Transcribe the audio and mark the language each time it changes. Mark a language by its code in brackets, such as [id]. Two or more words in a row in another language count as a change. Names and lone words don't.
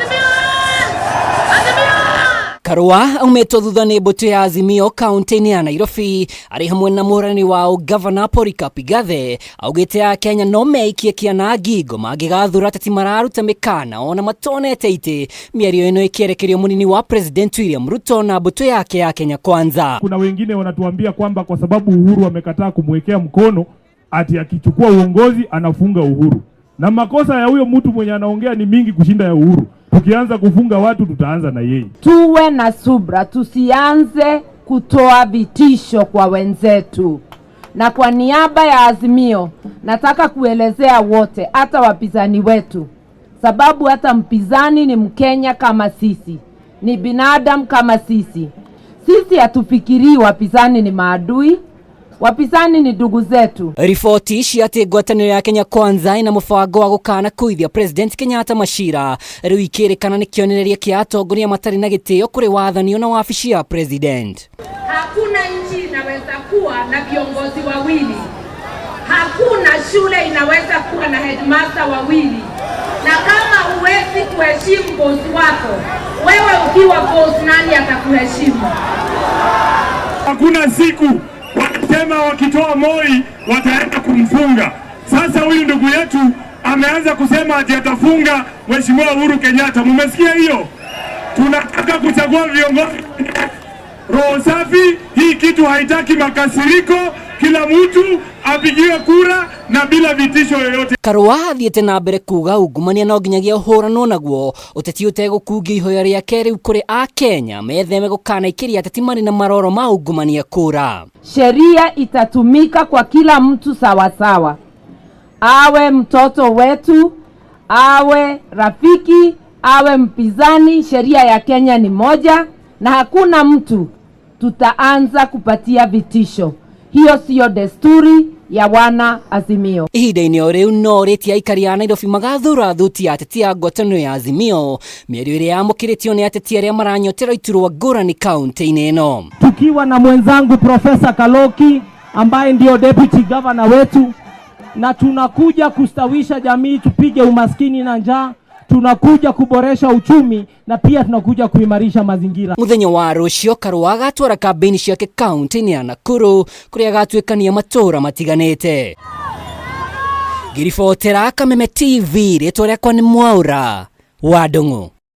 [ki] Karua aumĩtwo thutha nĩ mbũtũ ya Azimio kaunti-inĩ ya Nairobi arĩ hamwe na mũhũrani wao Governor Polycarp Igathe, augĩte a Kenya no meikie kĩana ngingo mangĩgathura ateti mararuta mĩkana ona matonete itĩ, mĩario ĩno ĩkĩerekerio mũnini wa President William Ruto na mbũtũ yake ya Kenya Kwanza. [sw] Kuna wengine wanatuambia kwamba kwa sababu Uhuru amekataa kumwekea mkono ati akichukua uongozi anafunga Uhuru, na makosa ya huyo mtu mwenye anaongea ni mingi kushinda ya Uhuru. Tukianza kufunga watu tutaanza na yeye. Tuwe na subra, tusianze kutoa vitisho kwa wenzetu. Na kwa niaba ya Azimio nataka kuelezea wote, hata wapinzani wetu, sababu hata mpinzani ni Mkenya kama sisi, ni binadamu kama sisi. Sisi hatufikirii wapinzani ni maadui, wapinzani ni ndugu zetu. [ki] Riboti cia atĩ ngwatanĩro ya Kenya Kwanza ina mũbango wa gũkana kuithia President Kenyatta Machira rĩu ikĩrĩkana nĩ kĩonereria kĩa atongoria matarĩ na gĩtĩo kũrĩ wathani na wabici ya President. [sw] Hakuna nchi inaweza kuwa na viongozi wawili. Hakuna shule inaweza kuwa na headmaster wawili. Na kama huwezi kuheshimu boss wako, wewe ukiwa boss, nani atakuheshimu? Hakuna siku wakisema wakitoa Moi wataenda kumfunga. Sasa huyu ndugu yetu ameanza kusema ati atafunga Mheshimiwa Uhuru Kenyatta. Mmesikia hiyo? Tunataka kuchagua viongozi roho safi. Hii kitu haitaki makasiriko, kila mtu apigiwe kura na bila vitisho yoyote. [ki] Karua athiĩte na mbere kuga ungumania no nginyagia ũhũranwo naguo, ũteti ũtegũkungia ihoya rĩake rĩu kũrĩ a Kenya metheme gũkana ikĩria ateti marĩ na maroro ma ungumania kura. [sw] Sheria itatumika kwa kila mtu sawa sawa, awe mtoto wetu, awe rafiki, awe mpinzani. Sheria ya Kenya ni moja na hakuna mtu tutaanza kupatia vitisho. Hiyo siyo desturi ya wana Azimio. [ki] Ihinda-inĩ o rĩu no rĩtia aikari a Nairobi magathura thuti ya ateti a ngwatanĩro ya Azimio, mĩario ĩrĩa yamũkĩrĩtio nĩ ateti arĩa maranyotera iturwa ngũrani kaunti-inĩ ĩno. [sw] Tukiwa na mwenzangu Profesa Kaloki ambaye ndio [en] deputy governor [sw] wetu, na tunakuja kustawisha jamii, tupige umaskini na njaa, tunakuja kuboresha uchumi na pia tunakuja kuimarisha mazingira. [ki] Muthenya wa rũciũ Karua agatwara kambeni ciake kaunti-inĩ ya Nakuru kũrĩa agatuĩkania matũra matiganĩte. Ngiribotera Kameme TV, rĩtwa rĩakwa nĩ Mwaura wa Ndung'u.